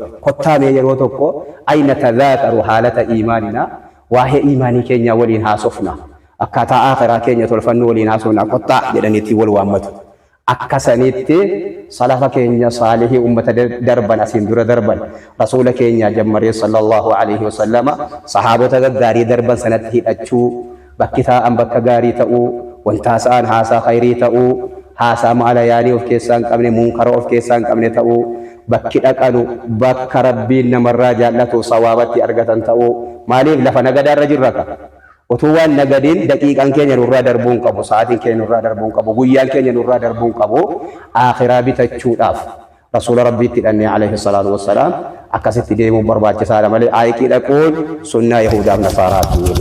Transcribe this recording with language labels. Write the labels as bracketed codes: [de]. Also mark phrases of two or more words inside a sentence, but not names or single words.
[om] Kottaamee yeroo tokko ayna tadhaakaru haalata iimaaninaa waa'ee iimaanii keenya waliin haasofna akkaataa akhiraa keenya tolfannu waliin haasofna kottaa jedhaniitti wal waammatu. Akkasanitti salafa keenya saalihii ummata darban asiin dura darban rasuula keenya jammaree [ar] صلى الله عليه وسلم [om] sahaabota gaggaarii darban sanatti hidhachuu bakki taa'an bakka gaarii ta'uu wanta haasa'an haasaa khayrii ta'uu haasaa maalayaanii of keessaa hin qabne munkara of keessaa hin qabne ta'uu bakki dhaqanu bakka rabbiin namarraa jaallatu sawaabatti argatan ta'uu maaliif lafa nagadaarra jirra ka utuu waan nagadiin daqiiqaan keenya nurraa darbuu hin qabu sa'aatiin keenya nurraa darbuu hin qabu guyyaan keenya nurraa darbuu hin qabu akhiraa bitachuudhaaf rasuula rabbiitti hidhannee [ar] عليه الصلاة والسلام [om] akkasitti deemuun barbaachisaadha malee aayiqii dhaquun sunnaa yahudaaf nasaaraati.